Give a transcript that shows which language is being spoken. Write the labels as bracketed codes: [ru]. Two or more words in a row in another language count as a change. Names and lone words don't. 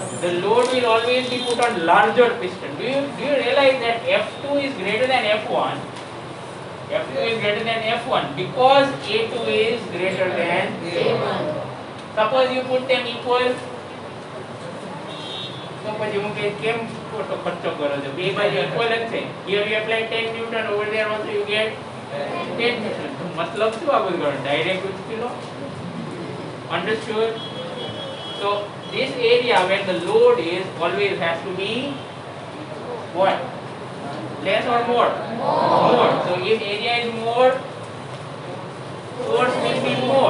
[en] The load will always be put on larger piston. Do you realize that F2 is greater than F1? F2 is greater than F1 because A2 is greater than A1. Suppose you put them equal. [gu] So પછી હું કેમ ખોટો ખર્ચો કરો છો? બે બાજુ equal જ છે. [en] Here you apply 10 Newton, over there also you get 10 Newton. [gu] મતલબ શું આ બધું કરો? Direct ઉચકી લો. [en] Understood? So this area where the load is always has to be what? Less or more? More. So if area is more, force will be more.